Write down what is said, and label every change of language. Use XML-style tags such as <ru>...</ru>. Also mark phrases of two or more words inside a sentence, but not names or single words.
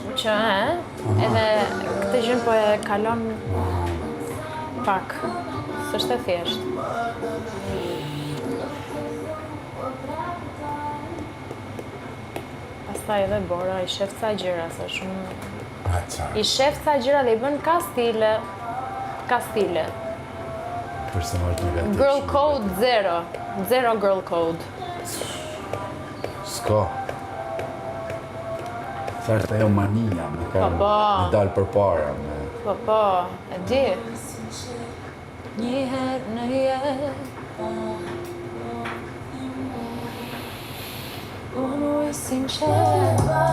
<sq>Që edhe këtë gjën po e kalon pak, s'është e thjeshtë. Pastaj edhe Bora I shef ca gjëra, se shumë... I shef ca gjëra dhe I bën ka stile. Personazh negativ.</sq> <en>Girl code zero. Zero girl code.</en> <sq>S'ka. Sa është ajo mania, me Po. dalë për para. Po, e di. Një herë në jetë unë i sinqer</sq>